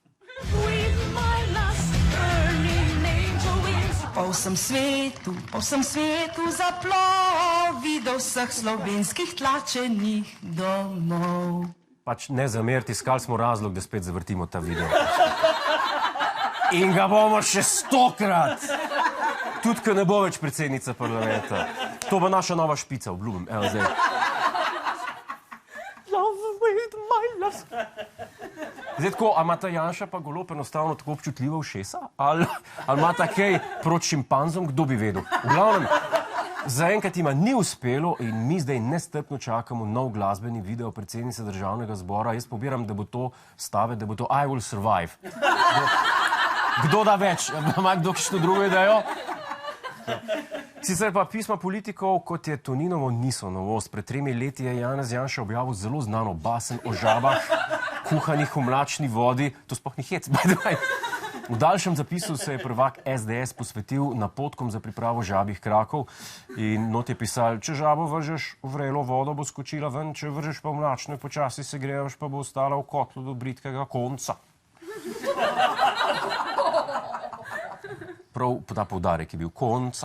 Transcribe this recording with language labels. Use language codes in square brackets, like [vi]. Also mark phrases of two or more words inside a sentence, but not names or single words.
[sl] Po vsem svetu zaplovi do vseh slovenskih tlačenih domov. Pač ne zameriti, iskali smo razlog, da spet zavrtimo ta video. In ga bomo še 100-krat. Tudi, ko ne bo več predsednica parlamenta. To bo naša nova špica, obljubim. Evo zdaj. [en] Love with my love. [sl] Zdaj tako, a ima ta Janša pa Golob enostavno tako občutljiva ušesa? Ali ima ta kaj proti šimpanzom, kdo bi vedel? V glavnem, zaenkrat ima ni uspelo in mi zdaj nestrpno čakamo nov glasbeni video predsednice Državnega zbora. Jaz pobiram, da bo to stave, da bo to I will survive. Kdo da več? Ima kdo kakšno drugo idejo? Sicer pa pisma politikov, kot je Toninovo, niso novost. Pred 3 leti je Janez Janša objavil zelo znano basen o žabah, kuhanih v mlačni vodi. To sploh ni hec, [en] by the way. [sl] V daljšem zapisu se je prvak SDS posvetil napotkom za pripravo žabih krakov in not je pisal, če žabo vržeš v vrelo vodo, bo skočila ven, če vržeš pa v mlačno, počasi se grevaš, pa bo ostala v kotlu do britkega konca. Prav ta poudarek je bil konca.